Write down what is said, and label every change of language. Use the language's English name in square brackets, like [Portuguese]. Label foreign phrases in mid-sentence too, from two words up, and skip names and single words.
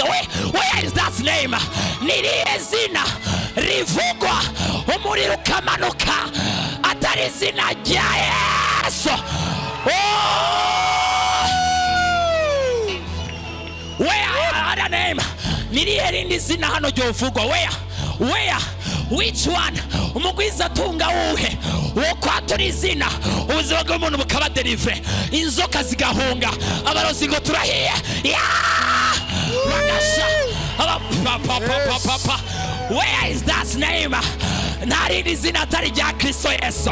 [English] Where is that name? [Kinyarwanda] Nirihe zina rivugwa umuriro ukamanuka atari izina rya Yesu? [English] Where other name? [Kinyarwanda] Nirihe rindi zina hano ryovugwa? [English] Where? Which one? [Kinyarwanda] Umugwiza atunga uhe wo kwatura izina ubuzima bw'umuntu bukaba delivery, inzoka zigahunga, abarozi ngo turahiye. [English] Where is that name? [Kinyarwanda] Ntarindi zina atari rya Kristo Yesu.